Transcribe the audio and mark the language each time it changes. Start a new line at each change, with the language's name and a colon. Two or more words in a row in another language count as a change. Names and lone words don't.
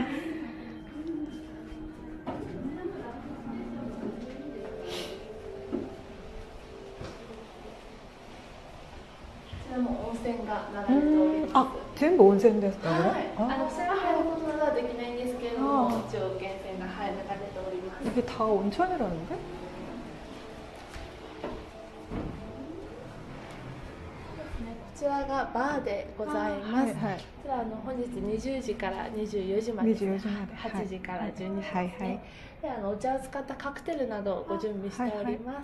Japanese: 温泉が流れております。あ、全部温泉ですか？はい。それは入ることなどはできないんですけれども、一応源泉が流れております。
Korean: 이게 다 온천이라는데?
Japanese: こちらがバーでございます。こちら本日20時から24時まで、8時から12時ですね。で、お茶を使ったカクテルなどをご準備しております。